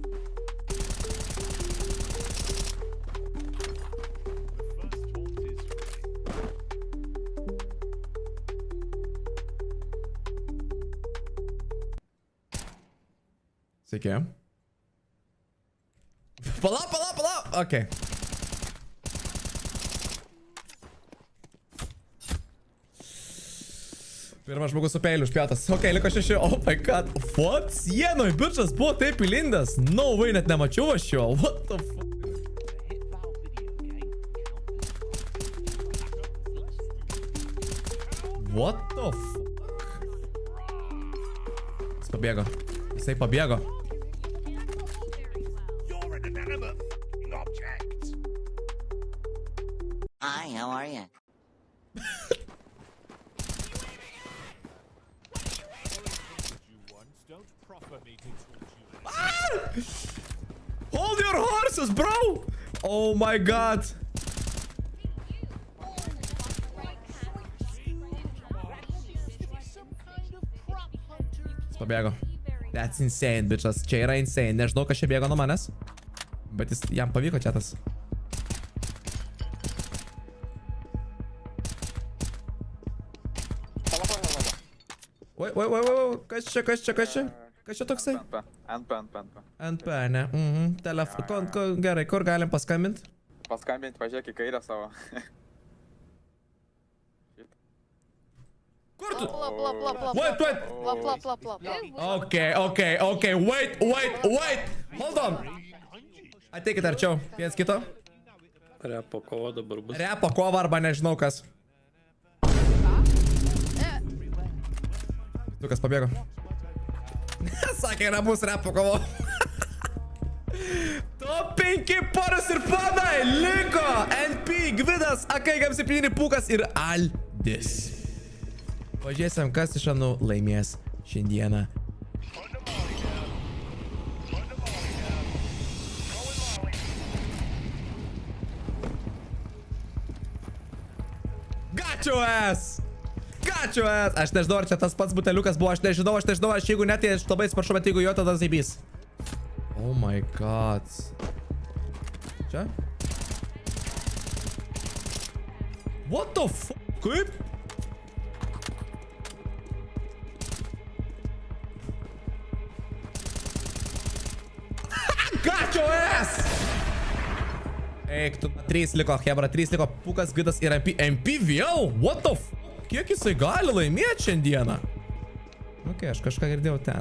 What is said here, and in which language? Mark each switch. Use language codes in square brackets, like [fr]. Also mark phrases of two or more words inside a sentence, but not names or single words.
[lt] Sveiki. Palauk. Ok. Pirmas žmogus su peiliu užpjautas. Ok, liko 6. [en] Oh my god. What? [lt] Sienoj, bičas buvo taip įlindęs. [en] No way, [lt] net nemačiau aš jo. [en] What the fuck? What the fuck? [lt] Jis pabėgo. Jisai pabėgo. [en] Hi, how are you? Hold your horses, bro! Oh my god. [lt] Jis pabėgo. [en] That's insane, bitches. [lt] Čia yra insane. Nežinau, kas čia bėgo nuo manęs. Bet jam pavyko čia tas. Oi. Kas čia? Kas čia toksai? NP, ne. Telefon. Gerai, kur galim paskambinti? Paskambinti, pažiūrėk į kairę savo. Kur tu? [en] Wait. Okay, wait. Hold on. [lt] Ateikit arčiau, viens kito. Repo kova dabar bus. Repo kova arba nežinau kas. Tu kas pabėgo? Sakė, nebus repo kovo. Top 5 poras ir ponai. Liko NP, Gvidas, AK-7, Pūkas ir Aldis. Pažiūrėsim, kas iš anų laimės šiandieną. [en] Got your ass! [lt] Aš nežinau, ar čia tas pats buteliukas buvo, aš nežinau, aš jeigu net, aš labai atsiprašau, bet jeigu jo, tada zaibys. [en] Oh my god. Čia? What the f... Kaip? Got your ass! [lt] Eik, tu 3 liko, hebra, 3 liko, Pūkas, Gvidas ir MP. MP vėl? [en] What the f... [lt] Kiek jisai gali laimėti šiandieną? Ok, aš kažką girdėjau ten.